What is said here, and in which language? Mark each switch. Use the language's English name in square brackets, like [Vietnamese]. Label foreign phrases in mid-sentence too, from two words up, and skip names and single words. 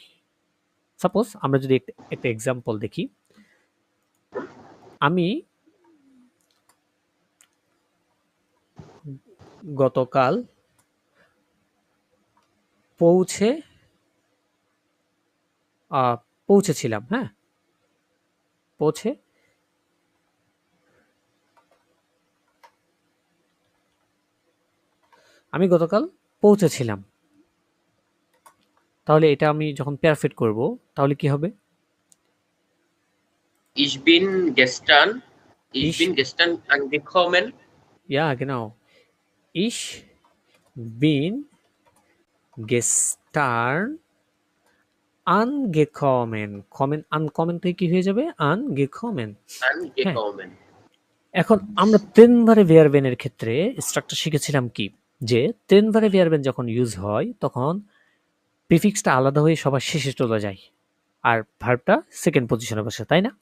[Bangla] সাপোজ আমরা যদি একটা এক্সাম্পল দেখি, আমি গতকাল পৌঁছে পৌঁছেছিলাম। হ্যাঁ, পৌঁছে আমি গতকাল পৌঁছেছিলাম। তাহলে এটা আমি যখন পেয়ারফিট করব, তাহলে কি হবে? [German] Ich bin gestern ich Ich, bin gestern angekommen. ja, genau. Ich bin gestern angekommen. [Bangla] কমেন, আনকমেন থেকে কি হয়ে যাবে? আনগেকমেন। হ্যাঁ, [German] Angekommen. [Bangla] এখন আমরা [German] trennbaren Verben [Bangla] ক্ষেত্রে স্ট্রাকচার শিখেছিলাম কি, যে [German] trennbare Verben [Bangla] যখন ইউজ হয় তখন প্রিফিক্সটা আলাদা হয়ে সবার শেষে চলে যায়, আর ভার্বটা [English] second position [Bangla] বসে, তাই না?